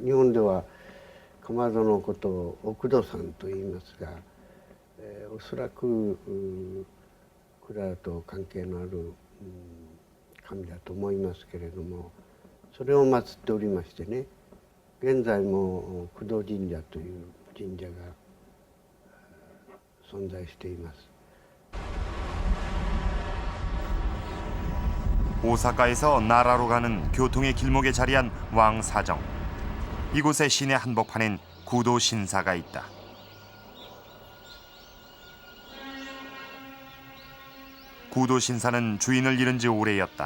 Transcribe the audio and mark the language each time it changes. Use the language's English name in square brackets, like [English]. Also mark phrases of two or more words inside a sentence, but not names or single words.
[Japanese] 日本ではかまどのことを奥戸さんと言いますが、おそらく蔵と関係のある神だと思いますけれども、それを祀っておりましてね、現在も工藤神社という神社が存在しています。 [Korean] 오사카에서 나라로 가는 교통의 길목에 자리한 왕사정. 이곳의 시내 한복판엔 구도 신사가 있다. 구도 신사는 주인을 잃은 지 오래였다.